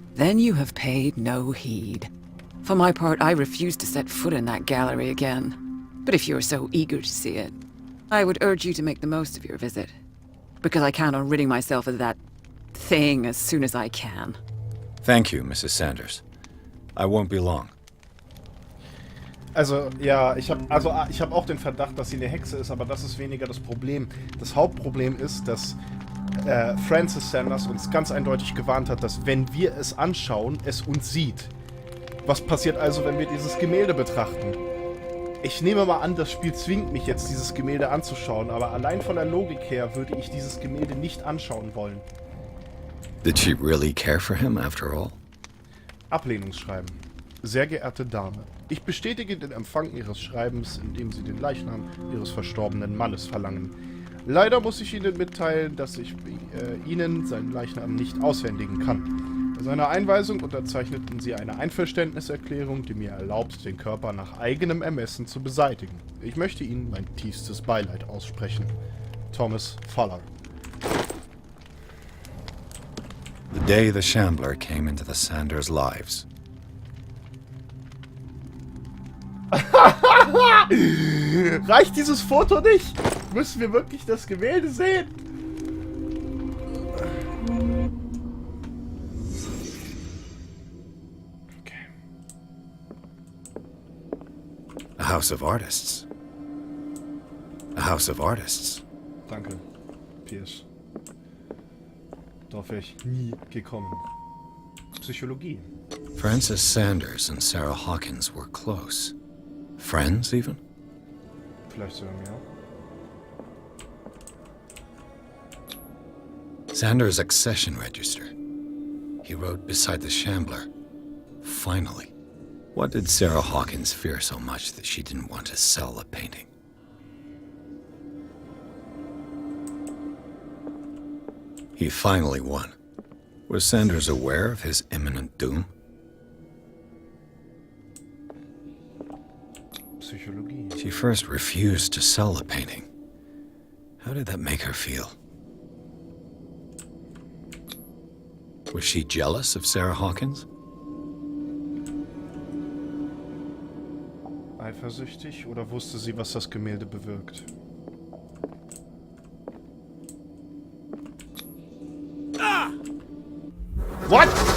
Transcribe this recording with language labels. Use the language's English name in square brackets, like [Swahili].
[English] Then you have paid no heed. For my part, I refuse to set foot in that gallery again. But if you're so eager to see it, I would urge you to make the most of your visit. Because I count on ridding myself of that thing as soon as I can. Thank you, Mrs. Sanders. I won't be long. [German] Also, ja, ich hab auch den Verdacht, dass sie eine Hexe ist, aber das ist weniger das Problem. Das Hauptproblem ist, dass Francis Sanders uns ganz eindeutig gewarnt hat, dass wenn wir es anschauen, es uns sieht. Was passiert also, wenn wir dieses Gemälde betrachten? Ich nehme mal an, das Spiel zwingt mich jetzt, dieses Gemälde anzuschauen, aber allein von der Logik her würde ich dieses Gemälde nicht anschauen wollen. [English] Did she really care for him after all? [German] Ablehnungsschreiben. Sehr geehrte Dame, ich bestätige den Empfang Ihres Schreibens, indem Sie den Leichnam Ihres verstorbenen Mannes verlangen. Leider muss ich Ihnen mitteilen, dass ich Ihnen seinen Leichnam nicht auswendigen kann. Bei seiner Einweisung unterzeichneten Sie eine Einverständniserklärung, die mir erlaubt, den Körper nach eigenem Ermessen zu beseitigen. Ich möchte Ihnen mein tiefstes Beileid aussprechen. Thomas Fuller. [English] The day the Shambler came into the Sanders' lives. [German] Reicht dieses Foto nicht? Müssen wir wirklich das Gemälde sehen? Okay. [English] A house of artists. A house of artists. [German] Danke, Pierce. Darauf wäre ich nie gekommen. Psychologie. [English] Francis Sanders and Sarah Hawkins were close. Friends, even? [German] Vielleicht sogar mehr. [English] Sanders' accession register. He wrote beside the Shambler, "Finally." What did Sarah Hawkins fear so much that she didn't want to sell the painting? He finally won. Was Sanders aware of his imminent doom? [German] Psychologie. [English] She first refused to sell the painting. How did that make her feel? Was she jealous of Sarah Hawkins? [German] Eifersüchtig oder wusste sie, was das Gemälde bewirkt? [English] What?